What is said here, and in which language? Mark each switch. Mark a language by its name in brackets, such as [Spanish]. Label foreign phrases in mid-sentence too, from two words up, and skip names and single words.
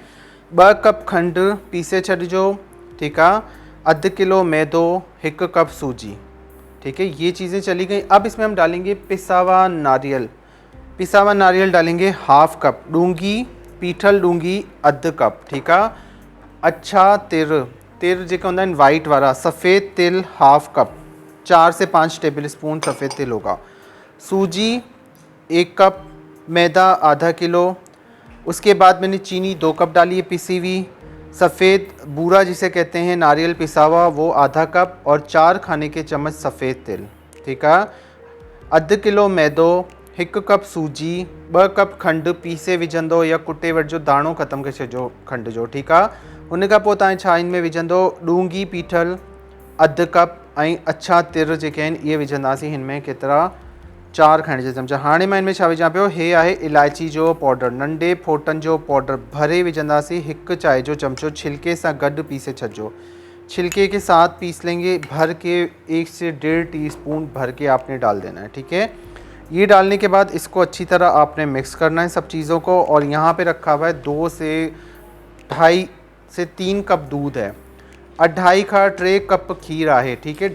[Sindhi] 2 कप खंड पीसे छॾिजो, [Hindi] ठीक है। [Sindhi] अधु किलो मैदो, 1 कप सूजी, [Hindi] ठीक है। ये चीज़ें चली गई। अब इसमें हम डालेंगे पिसा हुआ नारियल। पिसा हुआ नारियल डालेंगे [English] half cup, [Sindhi] डूंगी पीठल डूंगी अधु कप, [Hindi] ठीक है। [Sindhi] अच्छा तिर जेका होंदा आहिनि वाइट वारा, [Hindi] सफ़ेद तिल [English] half cup, [Hindi] 4 से 5 [English] table spoon [Hindi] सफ़ेद तिल होगा। सूजी 1 कप, मैदा आधा किलो। उसके बाद मैंने चीनी 2 कप डाली है पिसी हुई। सफ़ेद बूरा जिसे कहते हैं, नारियल पिसा हुआ, वो आधा कप और 4 खाने के चम्मच सफ़ेद तिल, ठीक है। [Sindhi] अधु किलो मैदो, 1 कप सूजी, 2 कप खंड पीसे विझंदो या कुटे वठिजो, दाणो ख़तमु करे छॾिजो खंड जो, ठीक आहे। उन खां पोइ तव्हां छा इन में विझंदो, डूंगी पीठल अधु कप ऐं अच्छा तिर जेके आहिनि इहे विझंदासीं हिन में, केतिरा, 4 खाइण जा चमचा। हाणे मां इनमें छा विझां पियो, हे आहे इलायची जो पाउडर, नंढे फोटन जो पाउडर भरे विझंदासीं। 1 चाय जो चमचो छिलके सां गॾु पीसे छॾिजो, [Hindi] छिलके के साथ पीस लेंगे। भर के 1 से 1.5 टीस्पून भर के आपने डाल देना है, ठीक है। ये डालने के बाद इसको अच्छी तरह आपने मिक्स करना है सब चीज़ों को। और यहाँ पे रखा हुआ है 2 से 2.5 से 3 कप दूध है, 2.5 का 3 कप खीर है, ठीक है।